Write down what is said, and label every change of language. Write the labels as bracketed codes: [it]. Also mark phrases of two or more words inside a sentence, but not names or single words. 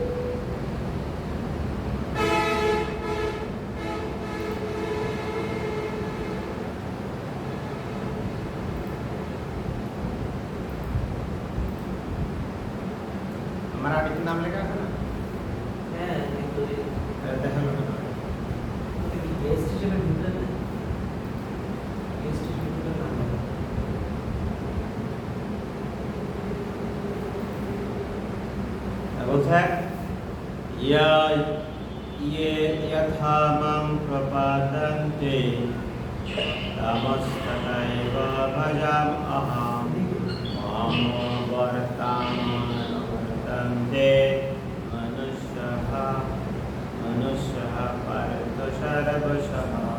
[bn] আমার আইডির নাম লেখা আছে না? হ্যাঁ কিন্তু দেখালো না। গেস্ট হিসেবে ঢুকলে না, গেস্ট হিসেবে ঢুকলে নাম হবে। [sa] বলছে ये यथा मां प्रपद्यन्ते तमस्ततैव भजामि अहं मामो वर्तन्ते मनुष्यः पार्थ सर्वशः